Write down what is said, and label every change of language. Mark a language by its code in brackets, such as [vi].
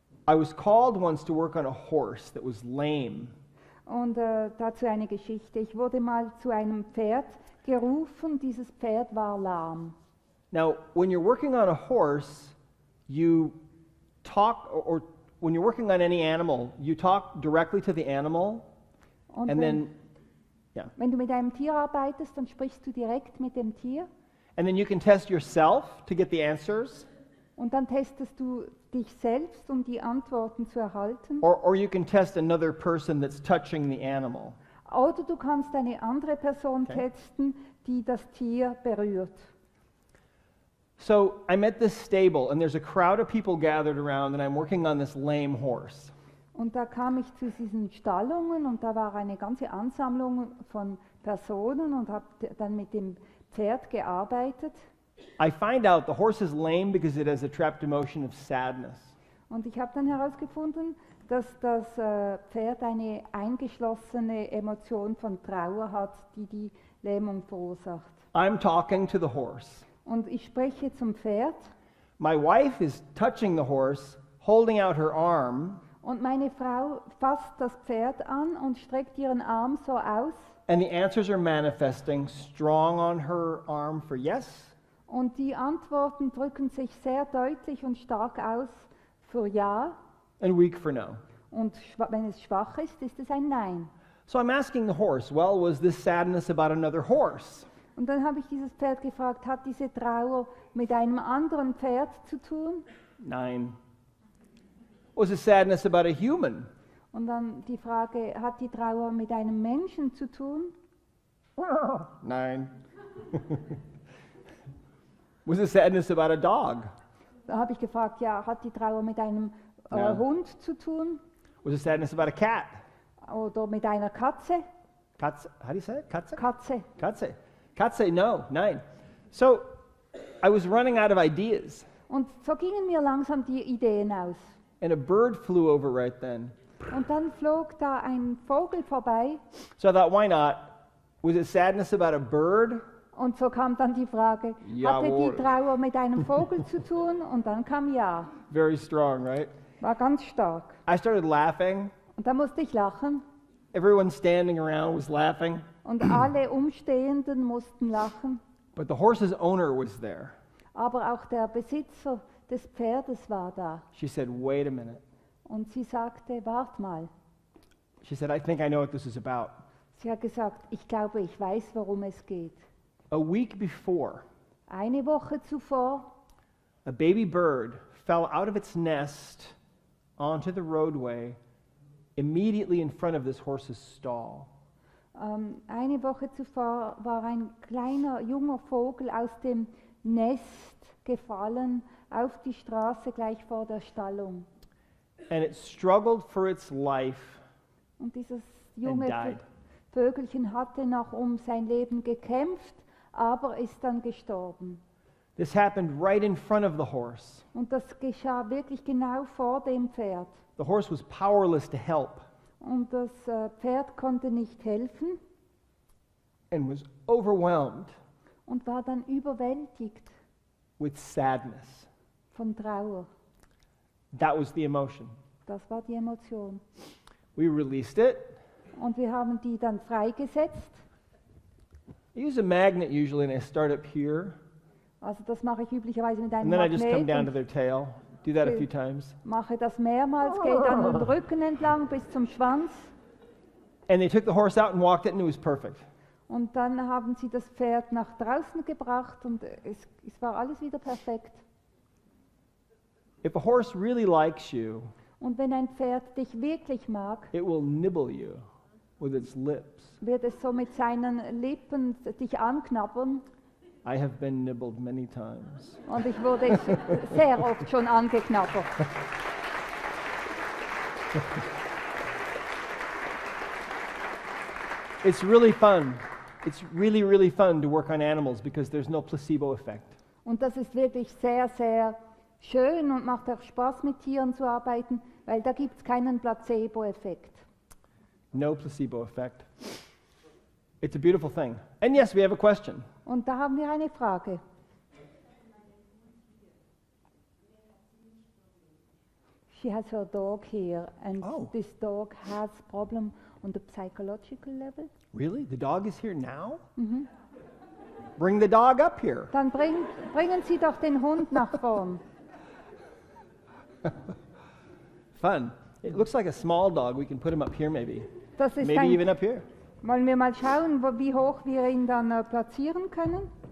[en] I was called once to work on a horse that was lame. [de] Und dazu eine Geschichte. Ich wurde mal zu einem Pferd gerufen, dieses Pferd war lahm. [en] Now, when you're working on a horse, you talk, or when you're working on any animal, you talk directly to the animal, [de] Und [en] and [de] wenn, [en] then, yeah, [de] wenn du mit einem Tier arbeitest, dann sprichst du direkt mit dem Tier [en] and then you can test yourself to get the answers, [de] und dann testest du dich selbst, um die Antworten zu erhalten. [en] or you can test another person that's touching the animal. [de] Oder du kannst eine andere Person [en] Okay. [de] testen, die das Tier berührt. [en] So I'm at this stable, and there's a crowd of people gathered around, and I'm working on this lame horse. [de] Und da kam ich zu diesen Stallungen und da war eine ganze Ansammlung von Personen und habe dann mit dem Pferd gearbeitet. [en] I find out the horse is lame because it has a trapped emotion of sadness. [de] Und ich habe dann herausgefunden, dass das Pferd eine eingeschlossene Emotion von Trauer hat, die die Lähmung verursacht. [en] I'm talking to the horse. [de] Und ich spreche zum Pferd [en] My wife is touching the horse, holding out her arm, [de] und meine Frau fasst das Pferd an und streckt ihren Arm so aus [en] And the answers are manifesting strong on her arm for yes, [de] Und die Antworten drücken sich sehr deutlich und stark aus für Ja. [en] and weak for no. [de] Und wenn es schwach ist, ist es ein Nein. [en] So I'm asking the horse, well, was this sadness about another horse? [de] Und dann habe ich dieses Pferd gefragt, hat diese Trauer mit einem anderen Pferd zu tun? Nine. [en] Was it sadness about a human? [de] Und dann die Frage, hat die Trauer mit einem Menschen zu tun? Nine. [en] Was it sadness about a dog? [de] Da habe ich gefragt, ja, hat die Trauer mit einem Ja. Hund zu tun? [en] Was it sadness about a cat? [de] Oder mit einer Katze? [en] Katze, how do you say it? Katze? [de] Katze. Katze. Katze, [en] no, [de] nine. [en] So I was running out of ideas, [de] Und so gingen mir langsam die Ideen aus. [en] and a bird flew over right then. [de] Und dann flog da ein Vogel vorbei [en] So I thought, why not? Was it sadness about a bird? [de] und so kam dann die Frage, hatte Jawohl. die Trauer mit einem Vogel zu tun? Und dann kam Ja. [en] Very strong, right? [de] War ganz stark. [en] I started laughing. [de] Und da musste ich lachen [en] Everyone standing around was laughing, [de] und alle Umstehenden mussten lachen. [en] but the horse's owner was there. [de] Aber auch der Besitzer des Pferdes war da. [en] She said, wait a minute. [de] Und sie sagte, wart mal. [en] She said, I think I know what this is about. [de] Sie hat gesagt, ich glaube, ich weiß, worum es geht. [en] A week before, [de] Eine Woche zuvor [en] a baby bird fell out of its nest onto the roadway immediately in front of this horse's stall. [de] Eine Woche zuvor war ein kleiner junger Vogel aus dem Nest gefallen auf die Straße gleich vor der Stallung. [en] And it struggled for its life [de] Und dieses [en] and [de] junge [en] died. [de] Vögelchen hatte noch um sein Leben gekämpft, aber ist dann gestorben. [en] This happened right in front of the horse. [de] Und das geschah wirklich genau vor dem Pferd. [en] The horse was powerless to help [de] Und das Pferd konnte nicht helfen [en] and was overwhelmed [de] und war dann überwältigt [en] with sadness. [de] von Trauer. [en] That was the emotion. [de] Das war die Emotion. [en] We released it. [de] Und wir haben die dann freigesetzt. [en] I use a magnet usually, and I start up here, [de] Also das mache ich üblicherweise mit einem [en] and then I just come [de] Magnet [en] down to [de] und [en] their tail. Do that a Okay. few times. [de] mache das mehrmals, gehe dann den Rücken entlang bis zum Schwanz. [en] And they took the horse out and walked it, and it was perfect. [de] Und dann haben sie das Pferd nach draußen gebracht und es war alles wieder perfekt. [en] If a horse really likes you, [de] Und wenn ein Pferd dich wirklich mag, [en] it will nibble you with its lips. [de] wird es so mit seinen Lippen dich anknabbern. [en] I have been nibbled many times. [de] Und ich wurde sehr oft schon angeknabbert. [en] It's really fun. It's really, really fun to work on animals because there's no placebo effect. [de] Und das ist wirklich sehr, sehr schön und macht auch Spaß, mit Tieren zu arbeiten, weil da gibt es keinen Placebo-Effekt. [en] No placebo effect. It's a beautiful thing. And yes, we have a question. [de] Und da haben wir eine Frage. [en] She has her dog here and Oh. this dog has problem on the psychological level. Really? The dog is here now? Bring the dog up here. [de] Dann bringen Sie doch den Hund nach vorn. [en] Fun. It looks like a small dog. We can put him up here maybe. [de] Das ist [en] Maybe even [de] ein, [en] up here. [de] wollen wir mal schauen, wie hoch wir ihn dann platzieren können?